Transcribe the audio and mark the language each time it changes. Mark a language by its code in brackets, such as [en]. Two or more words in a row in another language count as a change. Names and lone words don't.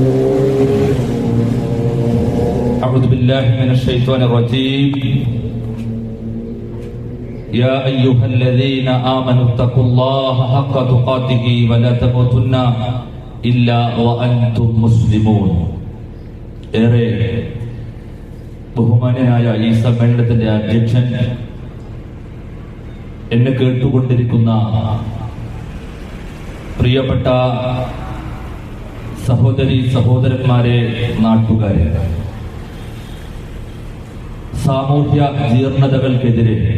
[ar] أعوذ بالله من الشيطان الرجيم. يا أيها الذين آمنوا اتقوا الله حق تقاته ولا تموتن إلا وأنتم مسلمون. [ml] ഏറെ ബഹുമാന്യനായ ഈ സമ്മേളനത്തിന്റെ അധ്യക്ഷൻ, എന്നെ കേട്ടുകൊണ്ടിരിക്കുന്ന പ്രിയപ്പെട്ട സഹോദരി സഹോദരന്മാരെ, നാട്ടുകാരെ, സാമൂഹ്യ ജീർണതകൾക്കെതിരെ